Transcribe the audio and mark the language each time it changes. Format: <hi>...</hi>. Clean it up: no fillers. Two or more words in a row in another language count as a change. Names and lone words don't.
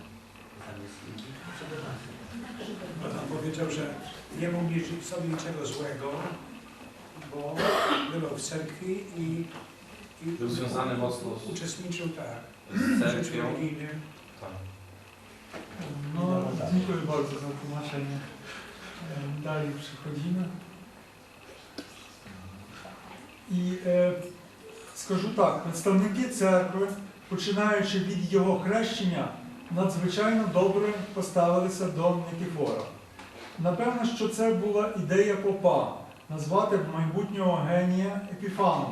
<pl>On powiedział, że nie mógł życzyć sobie niczego złego, bo bywał w cerkwi i Był związany mocno uczestniczył tak z w życiu cerkwią. religijnym. Tak. No, dziękuję bardzo za tłumaczenie. Dalej przechodzimy.</pl> <uk>І скажу так, представники церкви, починаючи від його хрещення, надзвичайно добре поставилися до Никифора. Напевно, що це була ідея попа – назвати майбутнього генія Епіфаном.</uk>